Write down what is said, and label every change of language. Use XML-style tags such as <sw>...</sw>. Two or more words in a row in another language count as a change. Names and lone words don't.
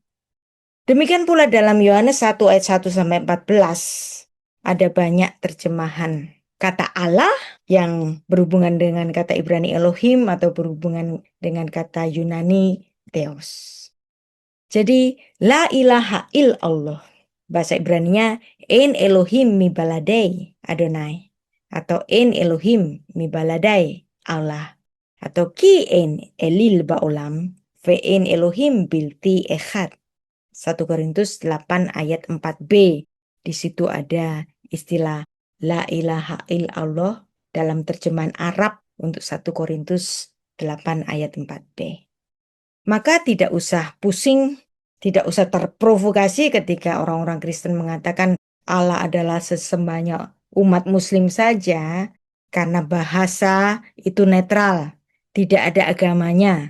<id>Demikian pula dalam Yohanes 1 ayat 1-14 ada banyak terjemahan kata Allah yang berhubungan dengan kata Ibrani Elohim atau berhubungan dengan kata Yunani Theos. Jadi</id> <ar>لا إله إلا الله</ar> <id>bahasa Ibraninya</id> <he>אין אלוהים מבלעדי אדוני</he> <id>atau</id> <he>אין אלוהים מבלעדי אללה</he> <id>atau</id> <he>כי אין אליל בעולם ואין אלוהים בלתי אחד.</he> <id>1 Korintus 8 ayat 4b. Di situ ada istilah</id> <ar>لا إله إلا الله</ar> <id>dalam terjemahan Arab untuk 1 Korintus 8 ayat 4b. Maka tidak usah pusing, tidak usah terprovokasi ketika orang-orang Kristen mengatakan Allah adalah sesembahnya umat muslim saja karena bahasa itu netral, tidak ada agamanya.</id>